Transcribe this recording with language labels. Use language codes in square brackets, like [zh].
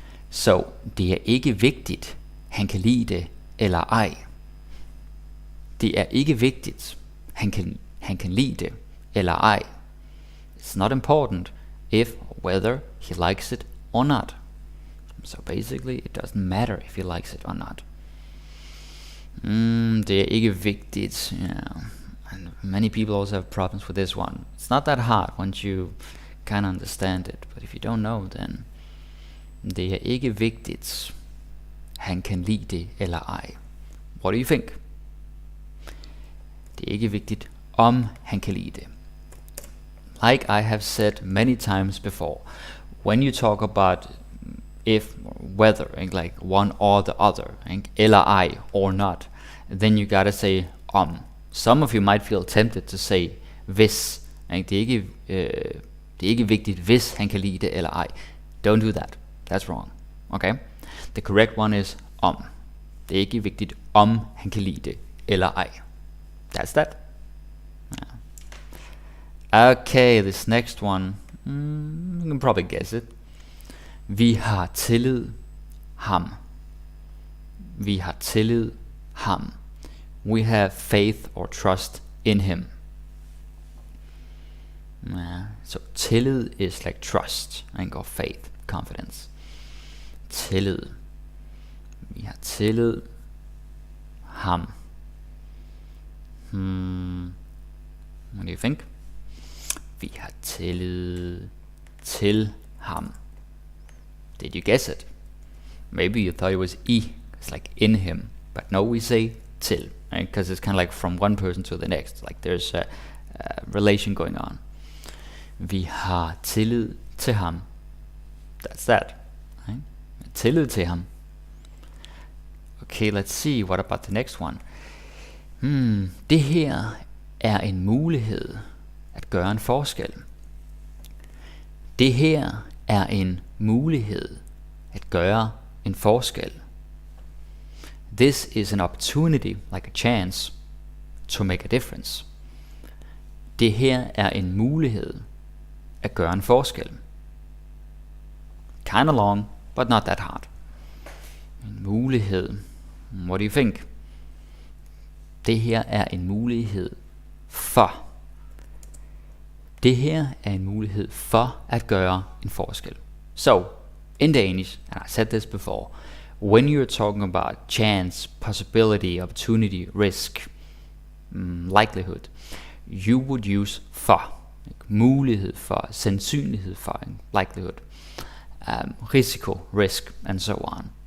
[da] So, det er ikke vigtigt, han kan lide det eller ej. Det er ikke vigtigt, han kan lide det eller ej. [en] It's not important if or whether he likes it or not. So basically, it doesn't matter if he likes it or not. [da] Det er ikke vigtigt. [en] Yeah. And many people also have problems with this one. It's not that hard once you kind of understand it. But if you don't know, then [da] det er ikke vigtigt, han kan lide det eller ej. [en] What do you think? [da] Det er ikke vigtigt, han kan lide det. [en] Like I have said many times before, when you talk about if, whether, like one or the other, eller I or not, then you gotta say Some of you might feel tempted to say hvis. [da] Det er ikke vigtigt, hvis han kan lide det eller ej. [en] Don't do that. That's wrong. Okay? The correct one is [da] Det er ikke vigtigt, om han kan lide det eller ej. [en] That's that. Okay, this next one, you can probably guess it. [da] Vi har tillid ham. Vi har tillid ham. [en] We have faith or trust in him. So tillid is like trust, or faith, confidence. [da] Tillid. Vi har tillid ham. [en] What do you think? [da] Vi har tillid til ham. [en] Did you guess it? Maybe you thought it was it's like in him, but no, we say til, right? Because it's kind of like from one person to the next, like there's a relation going on. [da] Vi har tillid til ham. [en] That's that, right? [da] Tillid til ham. [en] Okay, let's see, what about the next one? [da] Det her er en mulighed at gøre en forskel. Det her er en mulighed at gøre en forskel. [en] This is an opportunity, like a chance, to make a difference. [da] Det her er en mulighed at gøre en forskel. [en] Kinda long, but not that hard. [da] En mulighed. [en] What do you think? [da] Det her er en mulighed for. Det her er en mulighed for at gøre en forskel. [en] So, in Danish, and I said this before, when you're talking about chance, possibility, opportunity, risk, likelihood, you would use for. [da] Mulighed for, sandsynlighed for, likelihood, risiko, risk, and so on.